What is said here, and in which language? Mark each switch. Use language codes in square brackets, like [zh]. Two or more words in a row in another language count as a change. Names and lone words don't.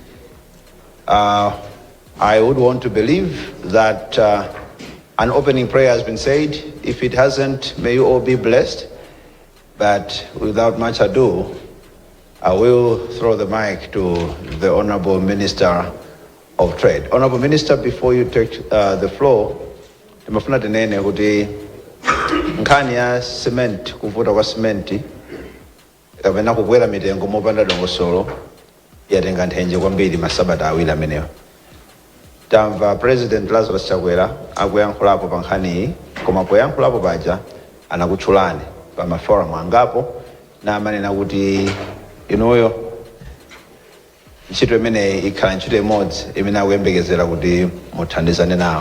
[en] I would want to believe that an opening prayer has been said. If it hasn't, may you all be blessed. But without much ado, I will throw the mic to the Honorable Minister of Trade. Honorable Minister, before you take the floor, [ny] timafuna tinene kuti nkhani ya cement, kuvuta kwa cement, kapena kukwera mitengo mopanda dongosolo yatenga nthenje kwambiri masabata awiri amenewa. Tamva President Lazarus Chakwera akuyankhulapo pa nkhani iyi, koma poyankhulapo paja anakutchulani pa maforum angapo na amanena kuti inuyo ntchito imeneyi ikhala ntchito imodzi imene akuyembekezera kuti muthandizane nawo.